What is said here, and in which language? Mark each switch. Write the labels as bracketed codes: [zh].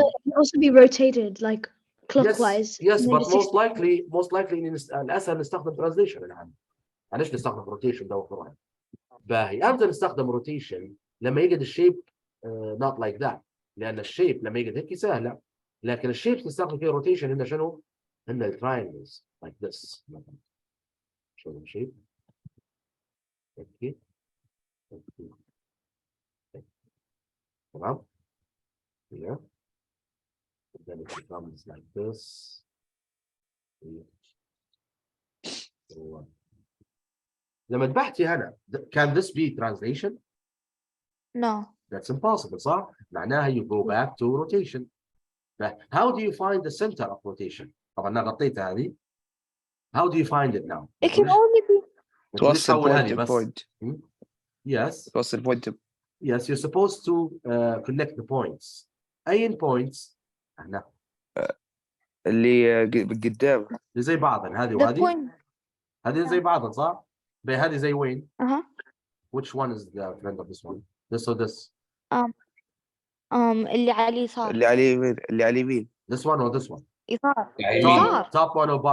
[en] so it can also be rotated like clockwise. Yes, but most likely [ar] إن الأسهل نستخدم [en] translation [ar] الآن. معلش نستخدم rotation ده وفرعي. باهي أمتى نستخدم rotation لما يجد الشيب [en] not like that. [ar] لأن الشيب لما يجد هيك سهلة. لكن الشيب نستخدم فيه rotation هنا شنو؟ هنا [en] triangles like this. Show them shape. Okay. [ar] تمام. [en] Here. And then it becomes like this. So, [ar] لما تبحثي هنا [en] can this be translation? No. That's impossible [ar] صح؟ معناها [en] you go back to rotation. But how do you find the center of rotation? [ar] طبعا أنا غطيتها هذه. [en] How do you find it now? It can only be. [ar] توصل [en] point to point. Yes. [ar] توصل [en] point to. Yes, you're supposed to connect the points. [ar] أي points؟ هنا. اللي قدام. زي بعضن هذه وهذه. هذه زي بعضن صح؟ هذه زي وين؟ [en] Which one is the friend of this one? This or this? [ar] اللي على اليسار. اللي على اليمين. [en] This one or this one? [ar] يسار. [en] Top one or bottom?